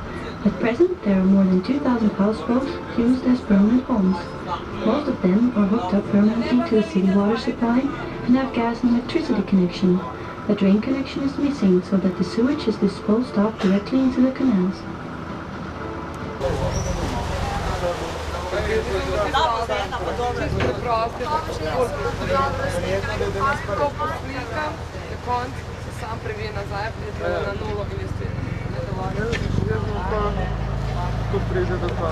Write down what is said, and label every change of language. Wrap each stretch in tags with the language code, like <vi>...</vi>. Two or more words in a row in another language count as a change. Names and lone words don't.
<en>At present, there are more than 2,000 houseboats used as permanent homes. Most of them are hooked up permanently to the city water supply and have gas and electricity connection. A drain connection is missing, so that the sewage is disposed of directly into the canals.</en> <sl>Sam previje nazaj, pride na nulo in je spet nedovolj. Ko pride do konca.</sl>